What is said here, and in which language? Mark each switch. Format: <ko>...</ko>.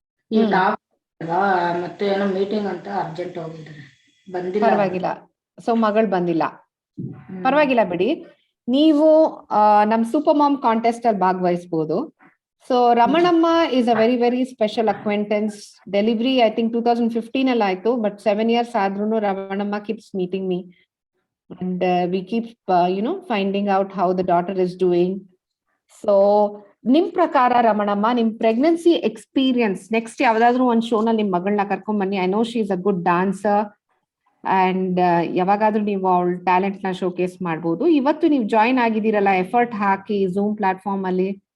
<kn>ಈಗ ಮತ್ತೆ ಏನೋ ಮೀಟಿಂಗ್ ಅಂತ ಅರ್ಜೆಂಟ್ ಹೋಗಿದ್ದಾರೆ, ಬಂದಿಲ್ಲ. ಪರವಾಗಿಲ್ಲ. ಸೊ ಮಗಳು ಬಂದಿಲ್ಲ, ಪರವಾಗಿಲ್ಲ ಬಿಡಿ. ನೀವು ನಮ್ ಸೂಪರ್ ಮಾಮ್ ಕಾಂಟೆಸ್ಟ್ ಅಲ್ಲಿ ಭಾಗವಹಿಸಬಹುದು.</kn> <en>So Ramanamma is a very very special acquaintance. Delivery I think 2015</en> <kn>ಅಲ್ಲಿ ಆಯ್ತು,</kn> <en>But 7 years ಆದ್ರೂ Ramanamma keeps meeting me and we keep finding out how the daughter is doing.</en> <kn>So ನಿಮ್ ಪ್ರಕಾರ ರಮಣಮ್ಮ, ನಿಮ್ ಪ್ರೆಗ್ನೆನ್ಸಿ ಎಕ್ಸ್ಪೀರಿಯನ್ಸ್ ನೆಕ್ಸ್ಟ್ ಯಾವ್ದಾದ್ರು ಒಂದ್ ಶೋನಲ್ಲಿ ನಿಮ್ ಮಗಳನ್ನ ಕರ್ಕೊಂಡ್ ಬನ್ನಿ.</kn> <en>I know she is a good dancer</en> <kn>and ಯಾವಾಗಾದ್ರೂ ನೀವು ಅವಳ ಟ್ಯಾಲೆಂಟ್ ನ ಶೋಕೇಸ್ ಮಾಡ್ಬೋದು. ಇವತ್ತು ನೀವು ಜಾಯಿನ್ ಆಗಿದ್ದೀರಲ್ಲ ಎಫರ್ಟ್ ಹಾಕಿ ಝೂಮ್ ಪ್ಲಾಟ್ಫಾರ್ಮ್ ಅಲ್ಲಿ,</kn>